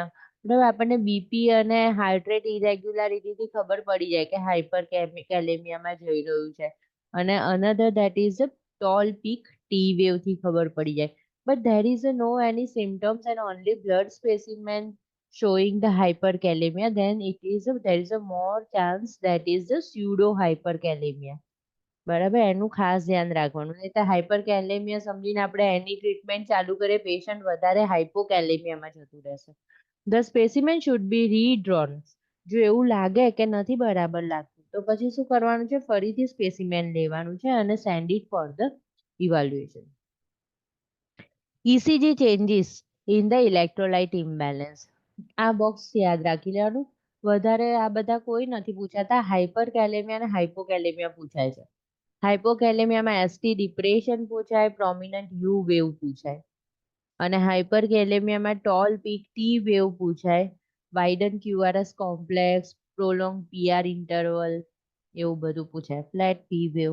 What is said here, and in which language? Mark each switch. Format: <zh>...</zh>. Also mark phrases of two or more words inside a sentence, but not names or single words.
<gu>બરાબર, આપણને બીપી અને હાર્ટ રેટ ઇરેગ્યુલારિટીથી ખબર પડી જાય કે હાઇપરકેલેમિયામાં જઈ રહ્યું છે.</gu> <en>અને another that is tall peak T wave</en> <gu>ખબર પડી જાય.</gu> <en>But there is no any symptoms and only blood specimen showing the hyperkalemia, then there is a more chance that is the pseudo hyperkalemia.</en> <gu>બરાબર, એનું ખાસ ધ્યાન રાખવાનું. નહીં તો હાઇપરકેલેમિયા સમજીને આપણે એની ટ્રીટમેન્ટ ચાલુ કરીએ, પેશન્ટ વધારે હાઇપોકેલેમિયામાં જતું રહેશે.</gu> <en>the specimen should be redrawn.</en> <gu>જો એવું લાગે કે નથી બરાબર લાગતું તો પછી શું કરવાનું છે, ફરીથી સ્પેસિમેન લેવાનું છે અને</gu> <en>send it for the evaluation. ECG changes in the electrolyte imbalance.</en> <gu>આ બોક્સ યાદ રાખી લેવાનું. વધારે આ બધા કોઈ નથી પૂછાતા, હાઇપરકેલેમિયા અને હાઇપોકેલેમિયા પૂછાય છે. હાઇપોકેલેમિયામાં</gu> <en>ST depression</en> <gu>પૂછાય,</gu> <en>prominent U wave</en> <gu>પૂછાય, અને હાઇપરકેલેમિયામાં</gu> <en>tall peak T wave</en> <gu>પૂછાય,</gu> <en>widen QRS complex, prolong PR interval,</en> <gu>એવું બધું પૂછાય,</gu> <en>flat P wave.</en>